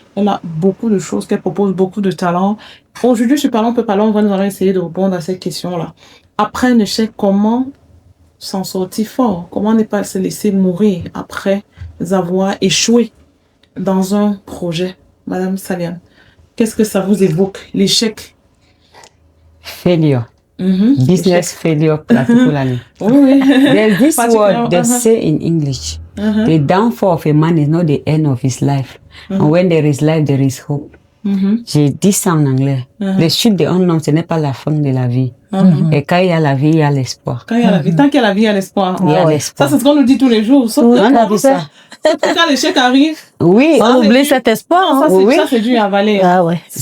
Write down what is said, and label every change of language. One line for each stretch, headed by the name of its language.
French: Elle a beaucoup de choses qu'elle propose, beaucoup de talents. Aujourd'hui, je Parlons peu, Parlons vrai, nous allons essayer de répondre à cette question-là. Après un échec, comment s'en sortir fort? Comment ne pas se laisser mourir après avoir échoué dans un projet? Madame Saliane, qu'est-ce que ça vous évoque, l'échec?
English: Failure. Business failure, particularly.
French: Oui.
English: There's this word they say in English. The downfall of a man is not the end of his life. And when there is life, there is hope.
French: J'ai dit ça en anglais. Les chutes d'un homme, ce n'est pas la fin de la vie. Et quand il y a la vie, il y a l'espoir. Quand il y a la vie, tant qu'il y a la vie, il y a l'espoir. Il y a l'espoir. Ça, c'est ce qu'on nous dit tous les jours. Sauf on a vu ça. Quand l'échec arrive, oui, on oublie cet espoir. Ça, c'est dur à avaler. Ah ouais.